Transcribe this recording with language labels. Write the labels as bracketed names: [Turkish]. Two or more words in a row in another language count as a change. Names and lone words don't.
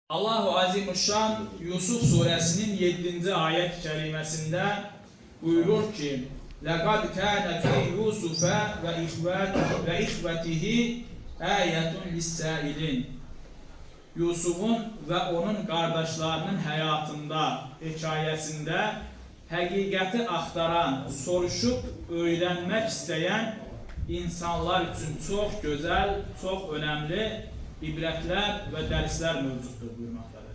[Turkish] Allahu Azimuşşan Yusuf suresinin 7. ayet kelimesinde buyurur ki [Arabic] لَقَدْ كَانَ فِي يُوسُفَ وَإِخْوَتِهِ آيَةٌ لِلسَّائِلِينَ [Turkish] Yusuf'un ve onun kardeşlerinin hayatında, hikayesinde hakikati aktaran, soruşup öğrenmek isteyen insanlar için çok güzel, çok önemli ibretler ve dersler mevcuttur buyurmaktadır.